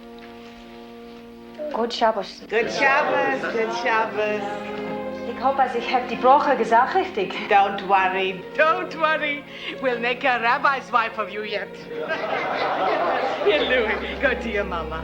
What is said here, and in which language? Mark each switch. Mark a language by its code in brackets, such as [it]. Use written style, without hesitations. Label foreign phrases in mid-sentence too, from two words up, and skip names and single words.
[en] Good Shabbos. Good Shabbos, good Shabbos. [de] Ich hoffe, ich habe die Brache gesagt richtig. [en] Don't worry, don't worry. We'll make a rabbi's wife of you yet. Here, Louis, go to your mama.